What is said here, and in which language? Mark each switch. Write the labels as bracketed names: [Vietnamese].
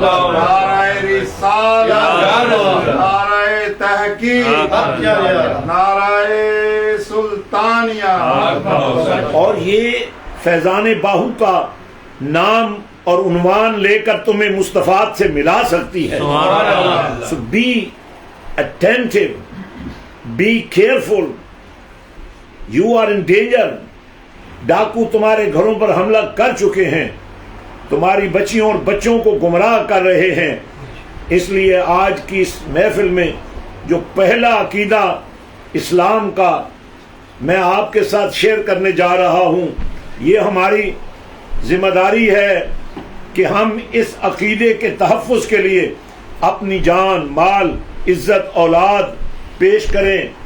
[Urdu] نعرہ رسالت، نعرہ تحقیق، نعرہ سلطانیہ. اور یہ فیضان باہو کا نام اور عنوان لے کر تمہیں مصطفیٰ سے ملا سکتی ہے. [English] So be attentive, be careful, you are in danger. [Urdu] ڈاکو تمہارے گھروں پر حملہ کر چکے ہیں، تمہاری بچیوں اور بچوں کو گمراہ کر رہے ہیں. اس لیے آج کی اس محفل میں جو پہلا عقیدہ اسلام کا میں آپ کے ساتھ شیئر کرنے جا رہا ہوں، یہ ہماری ذمہ داری ہے کہ ہم اس عقیدے کے تحفظ کے لیے اپنی جان، مال، عزت، اولاد پیش کریں.